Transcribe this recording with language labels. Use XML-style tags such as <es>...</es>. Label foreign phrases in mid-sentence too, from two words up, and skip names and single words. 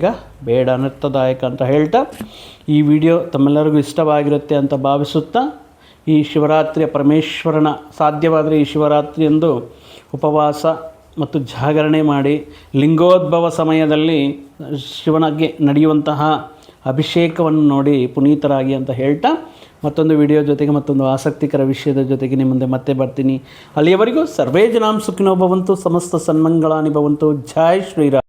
<kn>ಬೇಡ, ಅನರ್ಥದಾಯಕ ಅಂತ ಹೇಳ್ತಾ ಈ ವಿಡಿಯೋ ತಮ್ಮೆಲ್ಲರಿಗೂ ಇಷ್ಟವಾಗಿರುತ್ತೆ ಅಂತ ಭಾವಿಸುತ್ತಾ, ಈ ಶಿವರಾತ್ರಿಯ ಪರಮೇಶ್ವರನ ಸಾಧ್ಯವಾದರೆ ಈ ಶಿವರಾತ್ರಿಯಂದು ಉಪವಾಸ ಮತ್ತು ಜಾಗರಣೆ ಮಾಡಿ ಲಿಂಗೋದ್ಭವ ಸಮಯದಲ್ಲಿ ಶಿವನಿಗೆ ನಡೆಯುವಂತಹ ಅಭಿಷೇಕವನ್ನು ನೋಡಿ ಪುನೀತರಾಗಿ ಅಂತ ಹೇಳ್ತಾ, ಮತ್ತೊಂದು ವಿಡಿಯೋ ಜೊತೆಗೆ ಮತ್ತೊಂದು ಆಸಕ್ತಿಕರ ವಿಷಯದ ಜೊತೆಗೆ ನಿಮ್ಮ ಮುಂದೆ ಮತ್ತೆ ಬರ್ತೀನಿ.</kn> <sa>ಅಲ್ಲಿಯವರೆಗೂ ಸರ್ವೇ ಜನಾಂ ಸುಖಿನೋ ಭವಂತು, ಸಮಸ್ತ ಸನ್ಮಂಗಳಾನಿ ಭವಂತು.</sa> <kn>ಜೈ ಶ್ರೀರಾಮ್.</kn>